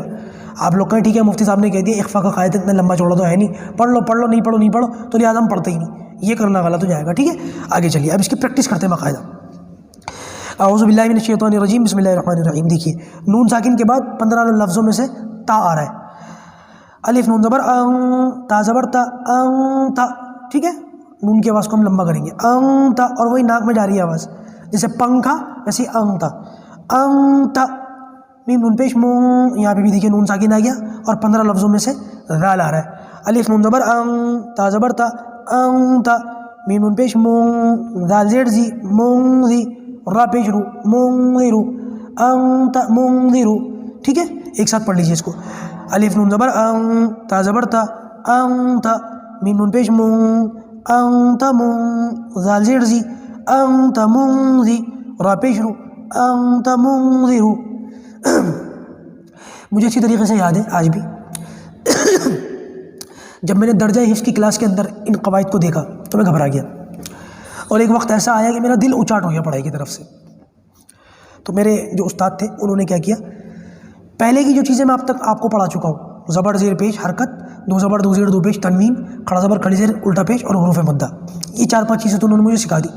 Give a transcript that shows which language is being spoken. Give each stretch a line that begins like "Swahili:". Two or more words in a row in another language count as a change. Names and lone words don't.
Urdu: آپ لوگ کہیں ٹھیک ہے مفتی صاحب نے کہہ دیا اخفا کا قاعدہ اتنا لمبا چوڑا تو ہے نہیں، پڑھ لو نہیں پڑھو تو لہٰذا ہم پڑھتے ہی نہیں، یہ کرنا غلط ہو جائے گا. ٹھیک ہے آگے چلیے، اب اس کی پریکٹس کرتے ہیں باقاعدہ.
Arabic: اعوذ باللہ من الشیطان الرجیم، بسم اللہ الرحمن الرحیم.
Urdu: دیکھیے نون ساکن کے بعد 15 لفظوں میں سے تا آ رہا ہے. الف نون زبر تا زبر تا تا. ٹھیک ہے، نون کی آواز کو ہم لمبا کریں گے تا، اور وہی ناک میں جاری ہے آواز، جیسے پنکھا ویسے تا. میم نون پیش مون، یہاں پہ بھی دیکھیے نون ساکن آ گیا اور 15 لفظوں میں سے ذال آ رہا ہے. الف نون زبر تا زبر تا تا. میم نون پیش مون، ذال زیر زی مون زی، را پیش رو منذرو انت منذرو. ٹھیک ہے ایک ساتھ پڑھ لیجیے اس کو. الف نون زبر تا زبر تا انت. میم نون پیش مون انت مون، ذال زیر زی انت منذی، را پیش رو انت منذرو. مجھے اچھی طریقے سے یاد ہے آج بھی جب میں نے درجہ حفظ کی کلاس کے اندر ان قواعد کو دیکھا تو میں گھبرا گیا، اور ایک وقت ایسا آیا کہ میرا دل اچاٹ ہو گیا پڑھائی کی طرف سے. تو میرے جو استاد تھے انہوں نے کیا کیا، پہلے کی جو چیزیں میں اب تک آپ کو پڑھا چکا ہوں، زبر زیر پیش حرکت، دو زبر دو زیر دو پیش تنوین، کھڑا زبر کھڑی زیر الٹا پیش اور حروف مدہ، یہ 4-5 چیزیں تو انہوں نے مجھے سکھا دی.